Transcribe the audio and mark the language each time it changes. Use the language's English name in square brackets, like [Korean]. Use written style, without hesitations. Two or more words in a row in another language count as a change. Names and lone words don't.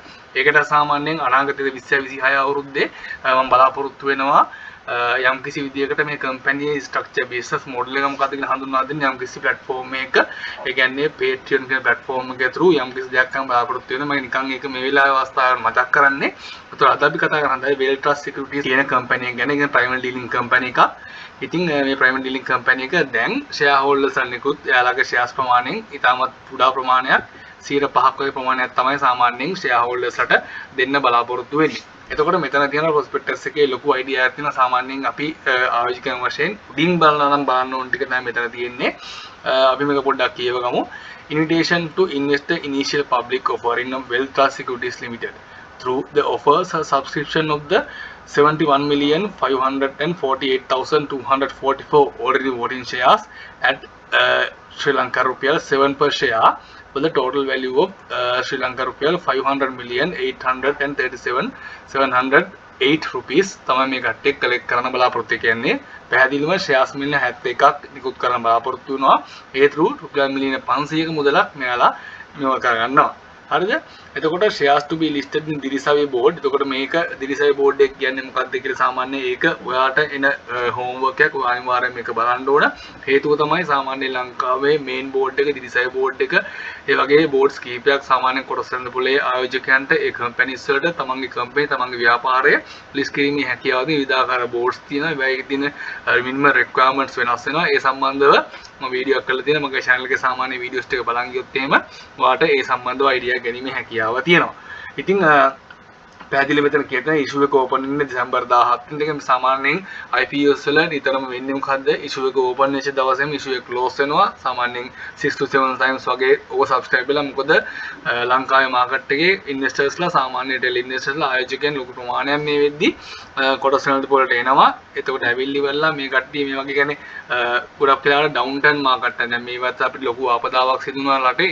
[Sinhala] ඒකට සාමාන්‍යයෙන් අනාගතයේ 2026 අවුරුද්දේ මම බලාපොරොත්තු වෙනවා යම්කිසි විදියකට මේ [English] company structure business model [Sinhala] එක මොකක්ද කියලා හඳුන්වා දෙන්න යම්කිසි platform එක ඒ කියන්නේ Patreon කියන platform එක through යම්කිසි දෙයක් ගන්න බලාපොරොත්තු වෙනවා. මම නිකන් ඒක මේ වෙලාවේ අවස්ථාවට මතක් කරන්නේ. ඒතර අද අපි කතා කරන්නේ Well Trust Securities කියන කම්පැනි එක ගැන. ඒක [English] primary dealing company [Sinhala] එකක්. ඉතින් මේ [English] primary dealing company [Sinhala] එක දැන් shareholders අනිකුත් එයාලගේ shares ප්‍රමාණයෙන් ඉතාමත් කුඩා ප්‍රමාණයක් 5% වගේ ප්‍රමාණයක් තමයි සාමාන්‍යයෙන් shareholdersලට දෙන්න බලාපොරොත්තු වෙන්නේ. එතකොට මෙතන තියෙන prospectus එකේ ලොකු idea එකක් තියෙනවා. සාමාන්‍යයෙන් අපි ආයෝජකයන් වශයෙන් උඩින් බලනවා නම් බලන්න ඕන ටික තමයි මෙතන තියෙන්නේ. අපි මේක පොඩ්ඩක් කියවගමු. [English] Invitation to invest the initial public offering of Well Trust Securities Limited through the offers a subscription of the 71,548,244 ordinary voting shares at Sri Lanka rupiah 7 per share with a total value of Sri Lanka rupiah 500,837,708 rupees [Sinhala] තමයි මේ කට්ටිය කලෙක්ට් කරන්න බලාපොරොත්තු වෙන්නේ. පැහැදිලිවම shares මිලියන 71ක් නිකුත් කරන්න බලාපොරොත්තු වෙනවා. ඒ through රුපියල් මිලියන 500ක මුදලක් මෙයාලා මෙව කරගන්නවා. හරිද? [English] එතකොට shares to be listed in Dirisave board. [Sinhala] එතකොට මේක Dirisave board එක කියන්නේ මොකක්ද කියලා සාමාන්‍යයෙන් ඒක ඔයාට එන homework එකක් ඔයා අනිවාර්යයෙන් මේක බලන්න ඕන. හේතුව තමයි සාමාන්‍යයෙන් ලංකාවේ [English] main board [Sinhala] එක Dirisave board එක ඒ වගේ boards කීපයක් සාමාන්‍යයෙන් කොටස් වෙන පොලේ ආයෝජකයන්ට ඒ companies වලට තමන්ගේ company තමන්ගේ ව්‍යාපාරය list කිරීමේ හැකියාවදී විවිධාකාර boards තියෙනවා. ඒවයි තියෙන [English] minimum requirements [Sinhala] වෙනස් වෙනවා. ඒ සම්බන්ධව මම වීඩියෝ එකක් කරලා තියෙනවා. මගේ channel එකේ සාමාන්‍ය videos ටික බලන් ගියොත් එහෙම ඔයාට ඒ සම්බන්ධව idea ගැනීමේ හැකියාව තියෙනවා. ඉතින් පැහැදිලි මෙතන කියන issue එක open වෙන්නේ දෙසැම්බර් 17 වෙනිදා. සාමාන්‍යයෙන් IPOs වල නිතරම වෙන්නේ මොකද්ද? issue එක open වෙච්ච දවසේම issue එක close වෙනවා. සාමාන්‍යයෙන් [English] 6 to 7 times [Sinhala] වගේ ඕව subscribe වෙලා මොකද ලංකාවේ market එකේ investors ලා සාමාන්‍ය [English] retail investors [Sinhala] ලා ආයෝජකයන් ලොකු ප්‍රමාණයක් මේ වෙද්දි කොටස් වලට එනවා. එතකොට ඇවිල්ලි වෙලා මේ කට්ටිය මේ වගේ කියන්නේ ගොඩක් වෙලාවට [English] down turn market [Sinhala] එක දැන් මේවත් අපිට ලොකු ආපදාවක් සිදු වුණා රටේ.